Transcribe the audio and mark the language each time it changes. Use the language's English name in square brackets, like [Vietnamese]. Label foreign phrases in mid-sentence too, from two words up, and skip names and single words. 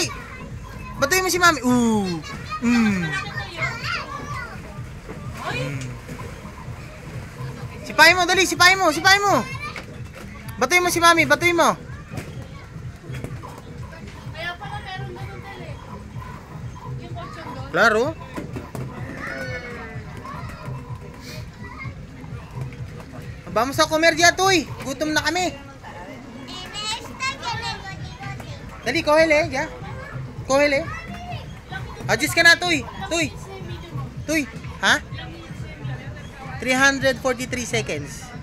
[Filipino] Batuin mo si mami. Sipahin mo, dali. Sipahin mo. Batuin mo si mami, batuin mo. Kaya pala meron ganun dali. Yung colchon doon. Klaro. [Spanish] Vamos a comer ya, [Filipino] Tuy. Gutom na kami. Dali, kohele, ya. Kohele. Adjust ka na, Tuy. Tuy. Ha? 343 seconds.